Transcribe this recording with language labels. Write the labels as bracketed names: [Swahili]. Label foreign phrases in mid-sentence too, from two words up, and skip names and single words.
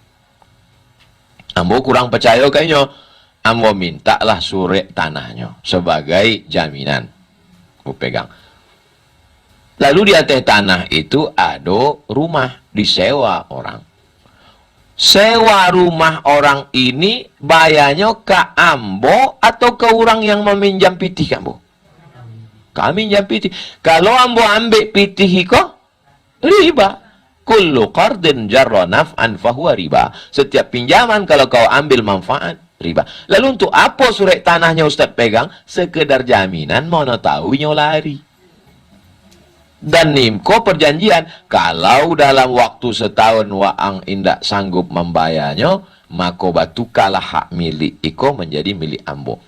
[Minangkabau] Ambo kurang percaya kayaknya, ambo mintalah surek tanahnya sebagai jaminan. Ambo pegang. [Indonesian] Lalu di atas tanah itu ada rumah disewa orang. Sewa rumah orang ini bayarnya ke ambo atau ke orang yang meminjam pitih ke ambo? Kami minjam pitih. [Minangkabau] Kalau ambo ambil pitih kok riba. [Arabic] كل قرض جر نفعا فهو ربا. [Indonesian] Setiap pinjaman kalau kau ambil manfaat, riba. Lalu untuk apa surat tanahnya Ustaz pegang? Sekedar jaminan, mana tahu nyo lari. Dan nimko perjanjian, kalau dalam waktu setahun [Minangkabau] waang indak sanggup [Indonesian] membayarnya, maka [Minangkabau] batukalah hak milik iko [Indonesian] menjadi milik ambo.